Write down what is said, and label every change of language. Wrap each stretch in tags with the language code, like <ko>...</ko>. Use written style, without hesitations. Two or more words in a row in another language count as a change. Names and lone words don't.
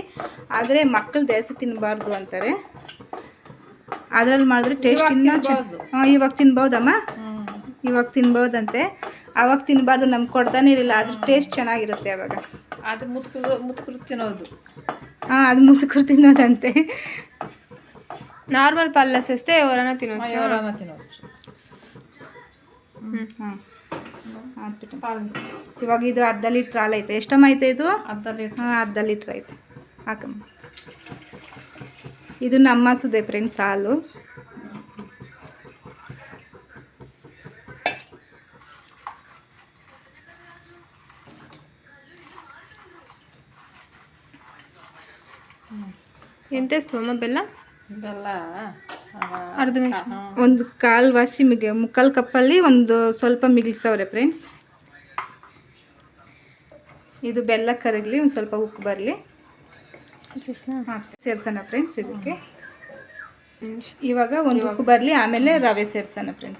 <kn>ಆದರೆ ಮಕ್ಕಳು ಜಾಸ್ತಿ ತಿನ್ನಬಾರ್ದು ಅಂತಾರೆ, ಅದ್ರಲ್ಲಿ ಮಾಡಿದ್ರೆ ಟೇಸ್ಟ್ ಇನ್ನೂ ಇವಾಗ ತಿನ್ಬೋದಮ್ಮ, ಇವಾಗ ತಿನ್ಬೋದಂತೆ. ಆವಾಗ ತಿನ್ನಬಾರ್ದು, ನಮ್ಗೆ ಕೊಡ್ತಾನೆ ಇರಲಿಲ್ಲ. ಅದ್ರ ಟೇಸ್ಟ್ ಚೆನ್ನಾಗಿರುತ್ತೆ ಆವಾಗ. ಅದು ಮುತ್ಕರು ತಿನ್ನೋದು. ಅದು ಮುತ್ಕರು ತಿನ್ನೋದಂತೆ.</kn> <te>నార్మల్ పళ్ళు వేస్తే ఎవరైనా తినొచ్చు.</te> <kn>ಇವಾಗ ಇದು ಅರ್ಧ ಲೀಟ್ರ್ ಹಾಲು ಐತೆ. ಎಷ್ಟಮ್ಮ ಐತೆ ಇದು? ಅರ್ಧ ಲೀಟ್ರ್ ಐತೆ. ಹಾಕಮ್ಮ. ಇದು ನಮ್ಮ ಸುದೆ ಫ್ರೆಂಡ್ಸ್ ಹಾಲು.</kn> <te>ఎంత వేస్తామమ్మ బెల్లం?</te> <kn>ಅರ್ಧ ಒಂದು ಕಾಲು ವಾಸಿ ಮುಕ್ಕಾಲು ಕಪ್ಪಲ್ಲಿ ಒಂದು ಸ್ವಲ್ಪ ಮಿಗಿಲ್ಸವ್ರೆ ಫ್ರೆಂಡ್ಸ್. ಇದು ಬೆಲ್ಲ ಕರಗಲಿ, ಒಂದು ಸ್ವಲ್ಪ ಉಪ್ಪು ಬರಲಿ, ಸೇರ್ಸೋಣ ಫ್ರೆಂಡ್ಸ್ ಇದಕ್ಕೆ. ಇವಾಗ ಒಂದು ಉಪ್ಪು ಬರಲಿ, ಆಮೇಲೆ ರವೆ ಸೇರ್ಸೋಣ ಫ್ರೆಂಡ್ಸ್.</kn>